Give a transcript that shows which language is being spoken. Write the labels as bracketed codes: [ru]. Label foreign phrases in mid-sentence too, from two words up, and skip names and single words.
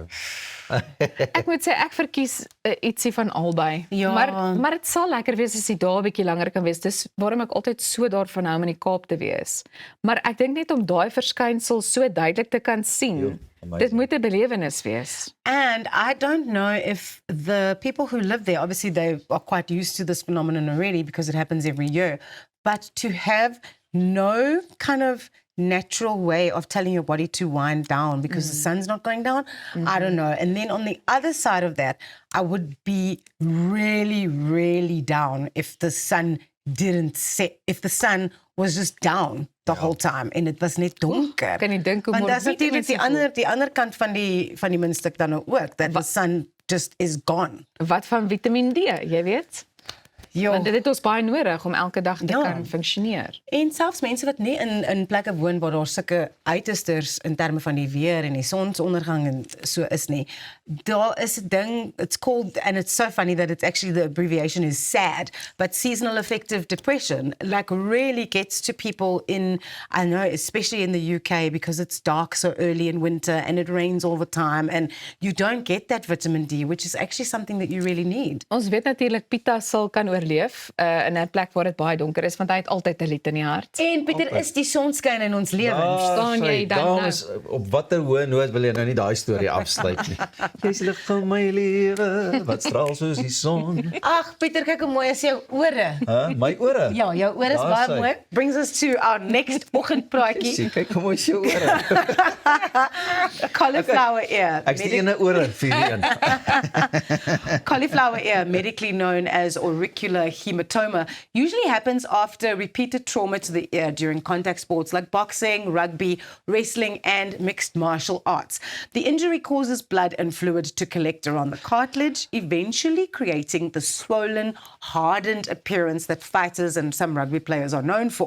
[af] Ek moet sê ek verkies ietsie van albei. Ja. Maar dit sal lekker wees as die dae 'n bietjie langer kan wees. Dis waarom ek altyd so daarvan hou om in die Kaap te wees. Maar ek dink net om daai verskynsel so duidelik te kan sien. Amazing. Dit moet 'n belewenis wees. [en] And I don't know if the people who live there, obviously they are quite used to this phenomenon already because it happens every year, but to have no kind of natural way of telling your body to wind down because the sun's not going down, I don't know. And then on the other side of that, I would be really, really down if the sun didn't set, if the sun was just down the whole time and it was [af] net donker. Kan jy dink hoe Want morbid dis natuurlik mense die ander kant van die muntstuk dan nou ook, [en] that the sun just is gone. [af] voel. Wat van Vitamiin D, jy weet? Jo. Want dit het ons baie nodig om elke dag te Ja. kan funksioneer. En selfs mense wat nie in plekke woon waar daar sulke uitersters in terme van die weer en die sonsondergang en so is nie. Daar is 'n ding, [en] it's called, and it's so funny that it's actually, the abbreviation is SAD, but seasonal affective depression, like really gets to people in, I know, especially in the UK because it's dark so early in winter and it rains all the time and you don't get that vitamin D, which is actually something that you really need. [af] Ons weet natuurlik Pita sal kan oorleef in 'n plek waar dit baie donker is, want hy het altyd 'n lied in die hart. En Pieter, is die sonskyn in ons lewens. Verstaan jy dan nou? Dames, op watter hoë noot wil jy nou nie daai storie afsluit nie? Jy's lig van my lewe, wat straal soos die son. Ag, Pieter, kyk hoe mooi is jou ore. My ore? Ja, jou ore is Daar baie sy. mooi. [en] Brings us to our next oggendpraatjie. [af] Sien, kyk hoe mooi is jou ore. [en] Cauliflower ear. [af] Ek's die ene ore vir die een. [en] Cauliflower ear, medically known as auricular hematoma, usually happens after repeated trauma to the ear during contact sports like boxing, rugby, wrestling, and mixed martial arts. The injury causes blood and fluid to collect around the cartilage, eventually creating the swollen, hardened appearance that fighters and some rugby players are known for.